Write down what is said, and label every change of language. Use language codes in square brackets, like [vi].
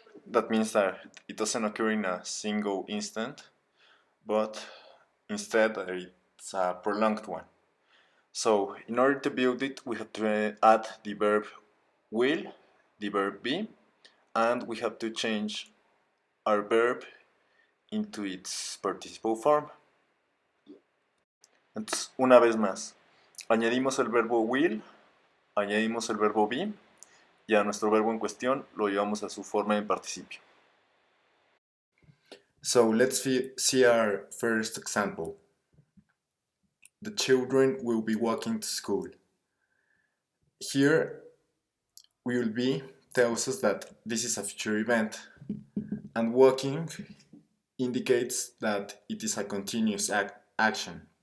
[en] That means that it doesn't occur in a single instant, but instead it's a prolonged one. So in order to build it, we have to add the verb will, the verb be, and we have to change our verb into its participle form. [es] Entonces, una vez más, añadimos el verbo will, añadimos el verbo be, y a nuestro verbo en cuestión lo llevamos a su forma en participio. [en] So let's see our first example. The children will be walking to school. Here, will be tells us that this is a future event, and walking indicates that it is a continuous action.